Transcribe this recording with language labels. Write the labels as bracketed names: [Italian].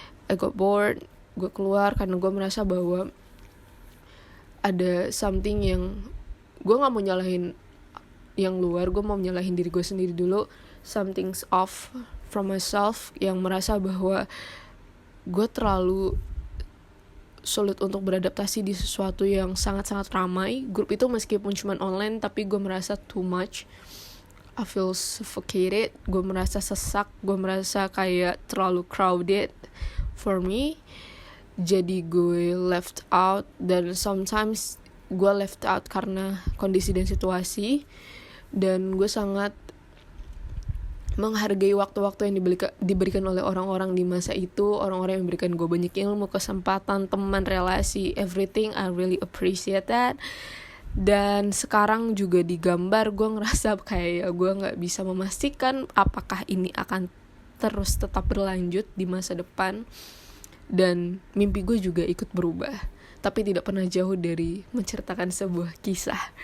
[English] I got bored, [Indonesian] gue keluar karena gue merasa bahwa ada something yang gue gak mau nyalahin yang luar, gue mau nyalahin diri gue sendiri dulu. [English] Something's off from myself, [Indonesian] yang merasa bahwa gue terlalu sulit untuk beradaptasi di sesuatu yang sangat-sangat ramai. Grup itu meskipun cuma online, tapi gue merasa [English] too much. I feel suffocated, [Indonesian] gue merasa sesak, gue merasa kayak terlalu [English] crowded for me. [Indonesian] Jadi gue left out, dan sometimes gue left out karena kondisi dan situasi. Dan gue sangat menghargai waktu-waktu yang diberikan oleh orang-orang di masa itu, orang-orang yang memberikan gue banyak ilmu, kesempatan, teman, relasi, everything. [English] I really appreciate that. [Indonesian] Dan sekarang juga di gambar gue ngerasa kayak gue gak bisa memastikan apakah ini akan terus tetap berlanjut di masa depan. Dan mimpi gue juga ikut berubah, tapi tidak pernah jauh dari menceritakan sebuah kisah.